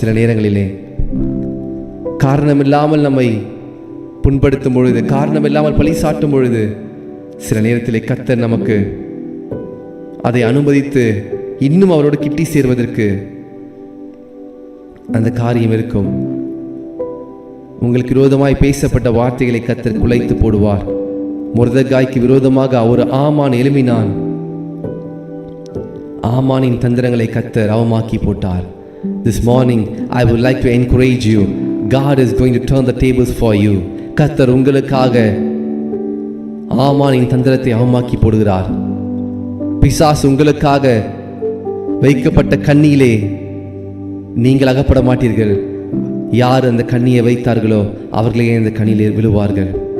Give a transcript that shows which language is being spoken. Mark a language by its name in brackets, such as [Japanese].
[Tamil] சில நேரங்களிலே காரணமில்லாமல் நம்மை புண்படுத்தும் பொழுது, காரணமில்லாமல் பழி சாட்டும் பொழுது, சில நேரத்திலே கர்த்தர் நமக்கு அதை அனுமதித்து இன்னும் அவரோடு கிட்டி சேர்வதற்கு அந்த காரியம் இருக்கும். உங்களுக்கு விரோதமாய் பேசப்பட்ட வார்த்தைகளை கர்த்தர் குலைத்து போடுவார். மொர்தெகாய்க்கு விரோதமாக ஒரு ஆமான் எழும்பினான். ஆமானின் தந்திரங்களை கர்த்தர் அவமாக்கி போட்டார். [English] This morning I would like to encourage you. God is going to turn the tables for you. [Tamil] கர்த்தர் உங்களுக்காக ஆமானின் தந்திரத்தை அவமாக்கி போடுகிறார். பிசாசு உங்களுக்காக வைக்கப்பட்ட கண்ணியிலே நீங்கள் அகப்பட மாட்டீர்கள். யார் அந்த கண்ணியை வைத்தார்களோ அவர்களே அந்த கண்ணியிலே விழுவார்கள்.